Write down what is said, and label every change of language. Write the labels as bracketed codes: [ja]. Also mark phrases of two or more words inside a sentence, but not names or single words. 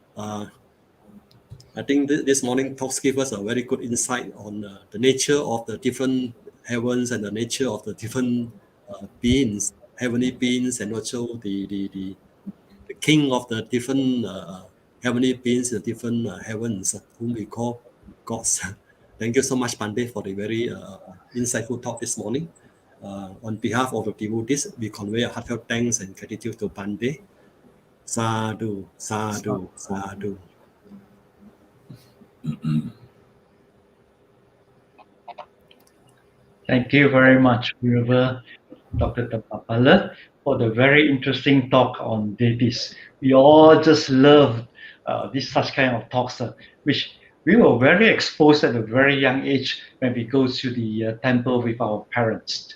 [en] I think this morning talks give us a very good insight on the nature of the different heavens and the nature of the different beings, heavenly beings, and also the king of the different heavenly beings, the different heavens, whom we call gods. Thank you so much, Pande, for the very insightful talk this morning. On behalf of the devotees, we convey a heartfelt thanks and gratitude to Pande. [pi] Sadhu, sadhu, sadhu. [en] Thank you very much, River Dr. Tapapala, for the very interesting talk on deities. We all just love such kind of talks, which we were very exposed at a very young age when we go to the temple with our parents.